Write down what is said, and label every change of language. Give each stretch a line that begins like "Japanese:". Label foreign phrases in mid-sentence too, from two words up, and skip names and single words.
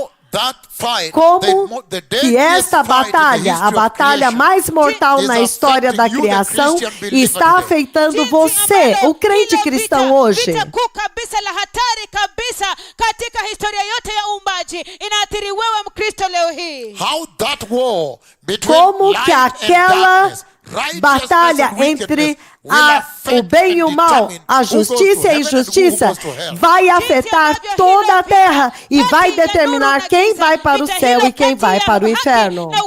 Portuguese: como que esta batalha, a batalha mais mortal na história da criação, está afetando você, o crente cristão hoje.
Swahili: Vita kuu kabisa la hatari kabisa katika historia yote ya uumbaji inaathiri wewe Mkristo leo hii.
Portuguese: Como que aquela batalha entre o bem e o mal, a justiça e a injustiça, vai afetar toda a terra e vai determinar quem vai para o céu e quem vai para o inferno.